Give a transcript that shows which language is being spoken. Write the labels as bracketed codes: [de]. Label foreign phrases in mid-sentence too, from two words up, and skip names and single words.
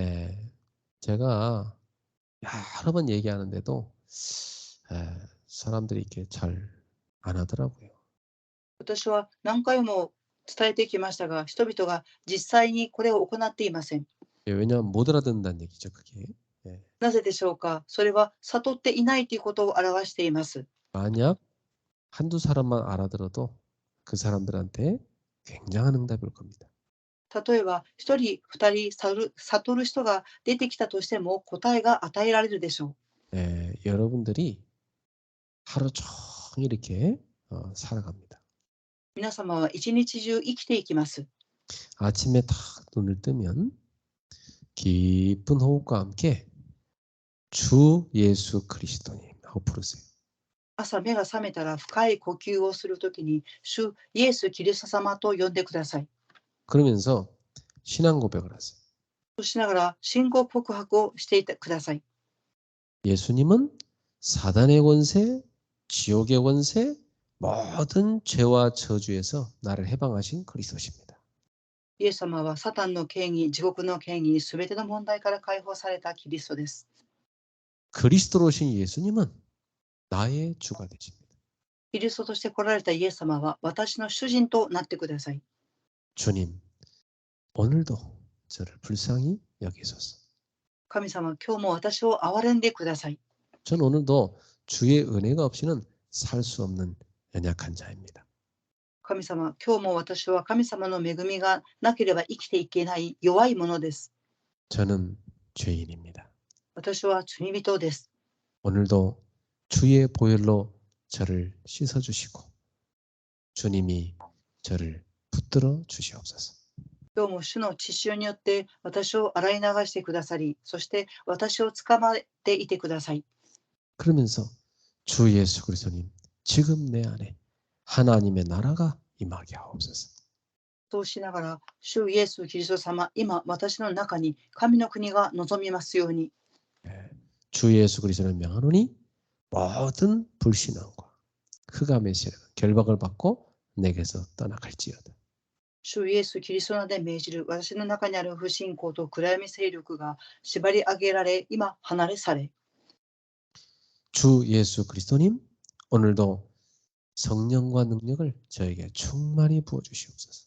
[ko] 예, 제가 여러 번 얘기하는데도 사람들이 이렇게 잘 안 하더라고요. [ja] 私は何回も伝えてきましたが、人々が実際にこれを行っていません。 [ko] 왜냐하면 못 알아듣는다는 얘기죠, 그게. 예. [ja] なぜでしょうか。それは悟っていないということを表しています。 [ko] 만약 한두 사람만 알아들어도 그 사람들한테 굉장한 응답이 올 겁니다. [ja] 例えば、一人、二人悟る人が出てきたとしても答えが与えられるでしょう。 [ko] 여러분들이 하루 종일 이렇게 살아갑니다. [ja] 皆様は一日中生きていきます。 [ko] 아침에 딱 눈을 뜨면 깊은 호흡과 함께 주 예수 그리스도님 하고 부르세요. [ja] 朝目が覚めたら深い呼吸をするときに、主イエス・キリスト様と呼んでください。 [ko] 그러면서 신앙 고백을 하세요. [ja] そうしながら信仰告白をしてください。 [ko] 예수님은 사단의 권세, 지옥의 권세, 모든 죄와 저주에서 나를 해방하신 그리스도십니다. [ja] イエス様はサタンの権威、地獄の権威、すべての問題から解放されたキリストです。 [ko] 그리스도로 오신 예수님은 나의 주가 되십니다. [ja] キリストとして来られたイエス様は私の主人となってください。 [ko] 주님, 오늘도 저를 불쌍히 여기소서. [ja] 神様、今日も私を憐れんでください。 [ko] 전 오늘도 주의 은혜가 없이는 살 수 없는 연약한 자입니다. [ja] 神様、今日も私は神様の恵みがなければ生きていけない弱いものです。 [ko] 저는 죄인입니다. [ja] 私は罪人です。 [ko] 오늘도 주의 보혈로 저를 씻어주시고 주님이 저를 붙들어 주시옵소서. [ja] 今日も主の血潮によって私を洗い流してくださり、そして私を捕まえていてください。 [ko] 그러면서 주 예수 그리스도님 지금 내 안에 하나님의 나라가 임하게 하옵소서. [ja] そうしながら、主イエス・キリスト様、今私の中に神の国が望みますように。 [ko] 주 예수 그리스도를 명하노니 모든 불신앙과 흑암의 세력 결박을 받고 내게서 떠나갈지어다. [ja] 主イエス・キリストの名で命じる私の中にある不信仰と暗闇勢力が縛り上げられ、今離れ去れ。 [ko] 주 예수 그리스도님 오늘도 성령과 능력을 저에게 충만히 부어 주시옵소서.